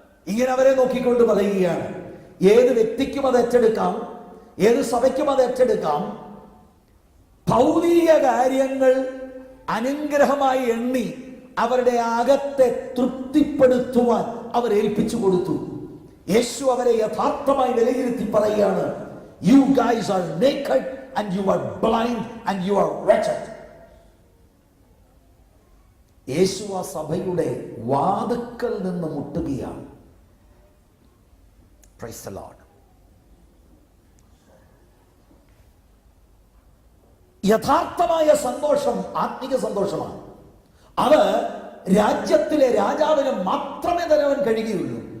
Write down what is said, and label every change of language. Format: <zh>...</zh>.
<ml>ഇങ്ങനെ അവരെ നോക്കിക്കൊണ്ട് പറയുകയാണ്. ഏത് വ്യക്തിക്കും അത് ഏറ്റെടുക്കാം, ഏത് സഭയ്ക്കും അത് ഏറ്റെടുക്കാം. ഭൗതിക കാര്യങ്ങൾ അനുഗ്രഹമായി എണ്ണി അവരുടെ അകത്തെ തൃപ്തിപ്പെടുത്തുവാൻ അവർ ഏൽപ്പിച്ചു കൊടുത്തു. യേശു അവരെ യഥാർത്ഥമായി വിലയിരുത്തി പറയുകയാണ്,</ml> <en>You guys are naked and you are blind and you are wretched.</en> <ml>യേശു ആ സഭയുടെ വാതുക്കൽ നിന്ന് മുട്ടുകയാണ്.</ml> <en>Praise the Lord.</en> <ml>യഥാർത്ഥമായ സന്തോഷം ആത്മിക സന്തോഷമാണ്. അത് രാജ്യത്തിലെ രാജാവിന് മാത്രമേ തരാൻ കഴിയുകയുള്ളൂ.</ml>